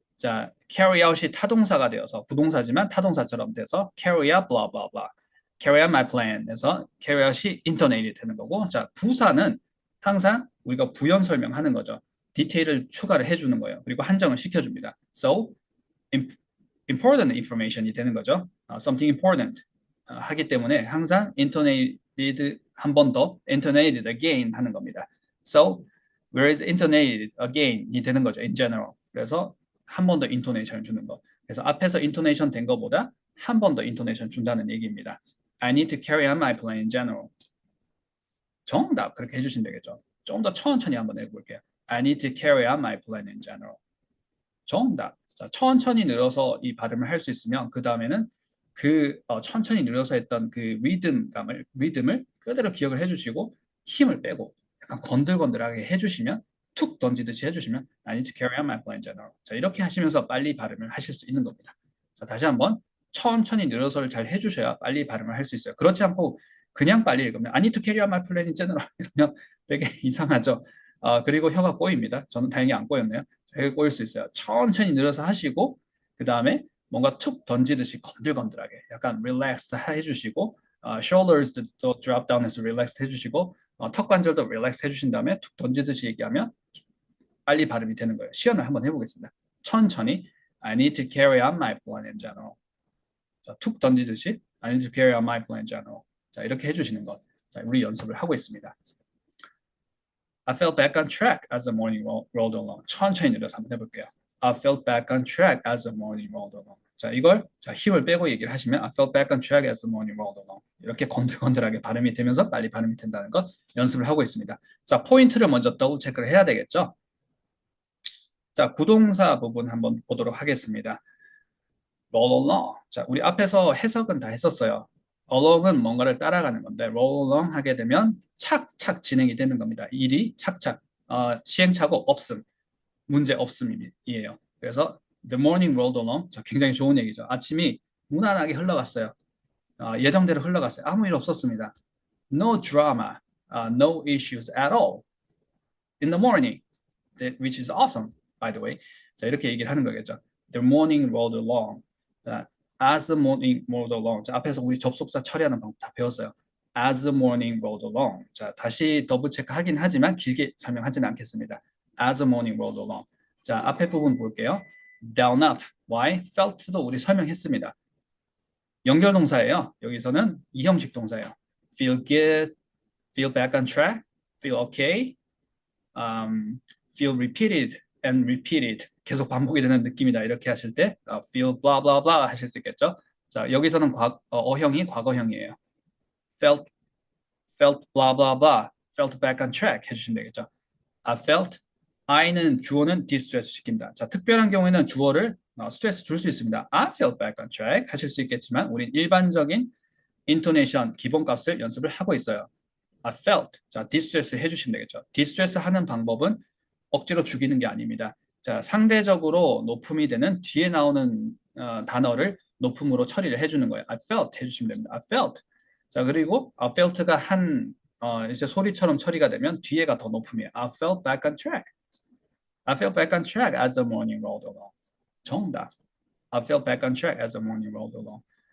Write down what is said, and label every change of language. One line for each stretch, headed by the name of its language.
Korean: 자, carry out이 타동사가 되어서 부동사지만 타동사처럼 돼서
English: carry out blah blah blah.
Korean: carry out my plan 에서 carry out이 intonated 되는 거고 자, 부사는 항상 우리가 부연 설명하는 거죠. 디테일을 추가를 해주는 거예요. 그리고 한정을 시켜줍니다.
English: So, important information
Korean: 이 되는 거죠.
English: something important
Korean: 하기 때문에 항상
English: intonated
Korean: 한 번 더
English: intonated again 하는 겁니다. So, where is intonated again이 되는 거죠. in general.
Korean: 그래서 한 번 더 인토네이션을 주는 거. 그래서 앞에서 인토네이션 된 거보다 한 번 더 인토네이션 준다는 얘기입니다.
English: I need to carry on my plan in general.
Korean: 정답 그렇게 해주시면 되겠죠. 좀 더 천천히 한번 해볼게요.
English: I need to carry on my plan in general.
Korean: 정답. 자, 천천히 늘어서 이 발음을 할 수 있으면 그 다음에는 천천히 늘어서 했던 그 리듬을 그대로 기억을 해주시고 힘을 빼고 약간 건들건들하게 해주시면 툭 던지듯이 해주시면
English: I need to carry on my plan in general.
Korean: 자, 이렇게 하시면서 빨리 발음을 하실 수 있는 겁니다. 자, 다시 한번 천천히 늘어서를 잘 해주셔야 빨리 발음을 할 수 있어요. 그렇지 않고 그냥 빨리 읽으면
English: I need to carry on my plan in general
Korean: 이러면 되게 이상하죠. 그리고 혀가 꼬입니다. 저는 다행히 안 꼬였네요. 되게 꼬일 수 있어요. 천천히 늘어서 하시고 그 다음에 뭔가 툭 던지듯이 건들건들하게 약간 relaxed 해주시고 shoulders도 drop down 해서 relaxed 해주시고 턱 관절도 relax 해주신 다음에 툭 던지듯이 얘기하면 빨리 발음이 되는 거예요. 시연을 한번 해보겠습니다. 천천히
English: I need to carry on my plan in general.
Korean: 자, 툭 던지듯이
English: I need to carry on my plan in general.
Korean: 자, 이렇게 해주시는 것. 자, 우리 연습을 하고 있습니다.
English: I fell back on track as the morning rolled along.
Korean: 천천히 늘려서 한번 해볼게요.
English: I fell back on track as the morning rolled along.
Korean: 자, 이걸 힘을 빼고 얘기를 하시면
English: I fell back on track as the morning rolled along.
Korean: 이렇게 건들건들하게 발음이 되면서 빨리 발음이 된다는 것 연습을 하고 있습니다. 자, 포인트를 먼저 더블 체크를 해야 되겠죠? 자, 구동사 부분 한번 보도록 하겠습니다.
English: roll along.
Korean: 자, 우리 앞에서 해석은 다 했었어요. along은 뭔가를 따라가는 건데 roll along 하게 되면 착착 진행이 되는 겁니다. 일이 착착 시행착오 없음, 문제 없음이에요.
English: 그래서 the morning rolled along.
Korean: 자, 굉장히 좋은 얘기죠. 아침이 무난하게 흘러갔어요. 예정대로 흘러갔어요. 아무 일 없었습니다.
English: No drama, no issues at all in the morning, which is awesome, by the way.
Korean: 자, 이렇게 얘기를 하는 거겠죠.
English: The morning rolled along. 자, as the morning rolled along.
Korean: 자, 앞에서 우리 접속사 처리하는 방법 다 배웠어요.
English: As the morning rolled along.
Korean: 자, 다시 더블 체크 하긴 하지만 길게 설명하지는 않겠습니다.
English: As the morning rolled along.
Korean: 자, 앞에 부분 볼게요. Down up. Why? Felt도 우리 설명했습니다. 연결동사예요. 여기서는 이형식 동사예요.
English: Feel good, feel back on track, feel okay, feel repeated and repeated.
Korean: 계속 반복이 되는 느낌이다. 이렇게 하실 때
English: feel blah blah blah
Korean: 하실 수 있겠죠. 자, 여기서는 어형이 과거형이에요.
English: felt blah blah blah, felt back on track
Korean: 해주시면 되겠죠.
English: I felt, I는 주어는 distress 시킨다.
Korean: 자, 특별한 경우에는 주어를 스트레스 줄 수 있습니다.
English: I felt back on track
Korean: 하실 수 있겠지만 우린 일반적인 인토네이션 기본값을 연습을 하고 있어요. I felt. 자, distress 해주시면 되겠죠. distress 하는 방법은 억지로 죽이는 게 아닙니다. 자, 상대적으로 높음이 되는 뒤에 나오는 단어를 높음으로 처리를 해주는 거예요. I felt 해주시면 됩니다.
English: I felt.
Korean: 자, 그리고 I felt가 이제 소리처럼 처리가 되면 뒤에가 더 높음이에요.
English: I felt back on track. I felt back on track as the morning rolled along.
Korean: 정답.
English: I felt back on track as the morning rolled along.